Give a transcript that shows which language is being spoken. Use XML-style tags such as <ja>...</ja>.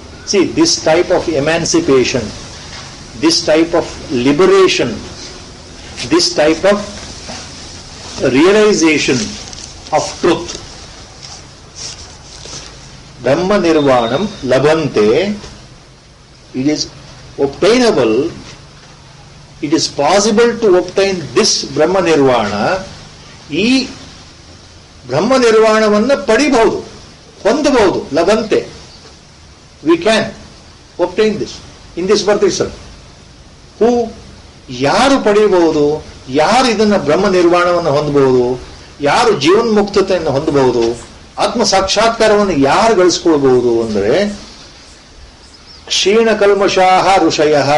<en>see, this type of emancipation, this type of liberation, this type of realisation of truth,</en> <sa>Brahma ನಿರ್ವಾಣಂ ಲಭಂತೆ,</sa> <en>it is obtainable, it is possible to obtain this Brahma Nirvana.</en> <kn>ಈ ಬ್ರಹ್ಮ ನಿರ್ವಾಣವನ್ನು ಪಡಿಬಹುದು, ಹೊಂದಬಹುದು.</kn> <en>ಲಭಂತೆ, we can obtain this in this birth itself.</en> <kn>ಹೂ, ಯಾರು ಪಡೆಯಬಹುದು, ಯಾರು ಇದನ್ನ ಬ್ರಹ್ಮ ನಿರ್ವಾಣವನ್ನು ಹೊಂದಬಹುದು, ಯಾರು ಜೀವನ್ಮುಕ್ತತೆಯನ್ನು ಹೊಂದಬಹುದು, ಆತ್ಮ ಸಾಕ್ಷಾತ್ಕಾರವನ್ನು ಯಾರು ಗಳಿಸ್ಕೊಳ್ಬಹುದು ಅಂದರೆ</kn> <sa>ಕ್ಷೀಣಕಲ್ಮಷಾಹ ಋಷಯ,</sa>